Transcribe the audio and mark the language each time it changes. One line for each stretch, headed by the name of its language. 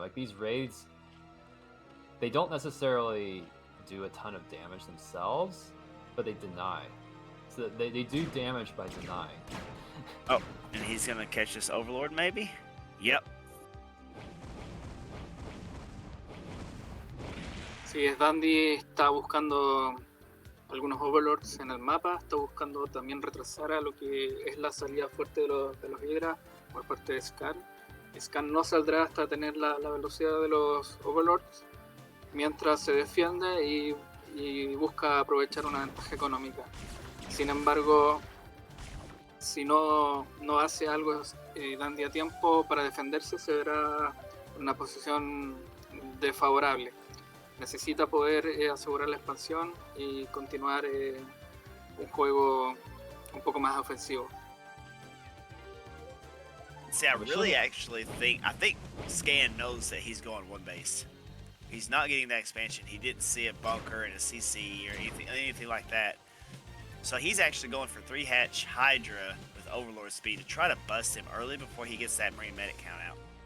English: Like, these raids, they don't necessarily do a ton of damage themselves, but they deny. So they do damage by denying. Oh, and he's going to catch this overlord maybe? Yep.
Spanish: Sí, es Dandy, está buscando algunos overlords en el mapa, está buscando también retrasar a lo que es la salida fuerte de los Hydra por parte de Scan. Scan no saldrá hasta tener la velocidad de los overlords, mientras se defiende y busca aprovechar una ventaja económica. Sin embargo, si no hace algo Dandy a tiempo para defenderse, se verá en una posición desfavorable. Necesita poder asegurar la expansión y continuar un juego un poco más ofensivo.
English: See, I really actually think Scan knows that he's going 1-base. He's not getting that expansion. He didn't see a bunker and a CC or anything like that. So he's actually going for 3-hatch Hydra with Overlord speed to try to bust him early before he gets that Marine Medic count out.